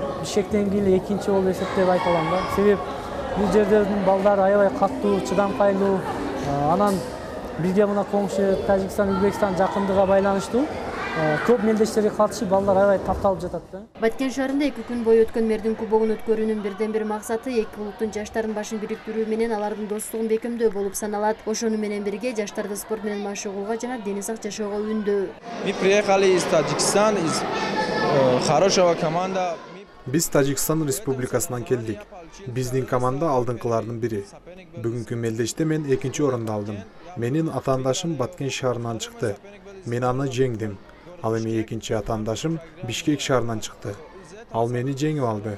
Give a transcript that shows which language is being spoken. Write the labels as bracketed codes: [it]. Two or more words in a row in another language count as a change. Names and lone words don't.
[ky] Бишкектен кийин экинчи болуп эсептеп айта алам да. Себеп бул жердердин балдары аябай каттуу, чыдамкайлуу, анан бизге мына коңшу Тажикстан, Өзбекстан жакындыгына байланыштуу көп мелдештерге катышып, балдар аябай тапталып жатат да. Баткен шаарында 2 күн бою өткөн мэрдин кубогун өткөрүүнүн бирден бир максаты эки улуттун жаштарын башын бириктирүү менен алардын достугун бекемдөө болуп саналат. Ошону менен бирге жаштарды спорт менен машыгууга жана дени сак жашоого үндөө. [ru] Мы приехали из Таджикистана, из хорошего команда. [ky] Биз Тажикстан Республикасынан келдик. Биздин команда алдыңкылардын бири. Бүгүнкү мелдеште мен экинчи орунду алдым. Менин атаандашым Баткен шаарынан чыкты. Мен аны жеңдим. Ал эми экинчи атаандашым Бишкек шаарынан чыкты. Ал мени жеңип алды.